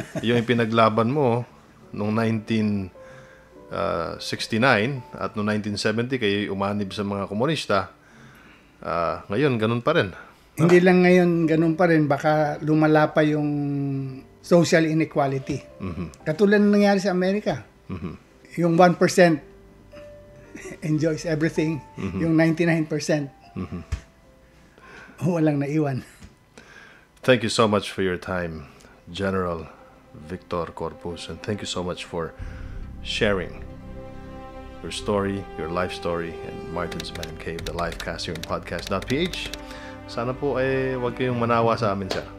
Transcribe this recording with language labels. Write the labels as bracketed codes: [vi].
[tl] Yung pinaglaban mo noong 1969 at noong 1970 kayo umanib sa mga komunista. Ngayon, ganun pa rin. Hindi lang ngayon ganun pa rin, baka lumala pa yung social inequality. Katulad ng nangyari sa Amerika. [en] Yung 1% enjoys everything. [tl] Yung 99% walang naiwan. [en] Thank you so much for your time, General Victor Corpus, and thank you so much for sharing your story, your life story, and Martin's Man Cave, the live cast here in podcast.ph. [tl] Sana po ay huwag kayong manawa sa amin, sir.